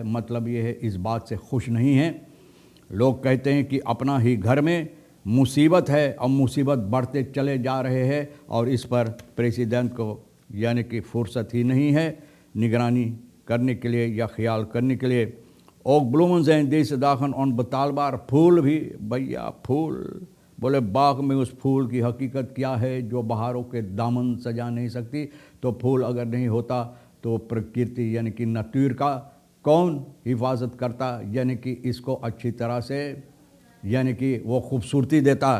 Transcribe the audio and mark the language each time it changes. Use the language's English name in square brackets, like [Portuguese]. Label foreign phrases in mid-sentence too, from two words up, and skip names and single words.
[Hindi] मतलब ये है, इस बात से खुश नहीं है। लोग कहते हैं कि अपना ही घर में मुसीबत है और मुसीबत बढ़ते चले जा रहे हैं और इस पर प्रेसिडेंट को यानी कि फुर्सत ही नहीं है निगरानी करने के लिए या ख्याल करने के लिए। [Dutch] ook bloemen zijn deze dagen onbetaalbaar। [Hindi] फूल भी भैया, फूल बोले बाग में उस फूल की हकीकत क्या है जो बहारों के दामन सजा नहीं सकती। तो फूल अगर नहीं होता तो प्रकृति यानी कि नेचर का कौन हिफाजत करता, यानी कि इसको अच्छी तरह से यानी कि वो खूबसूरती देता।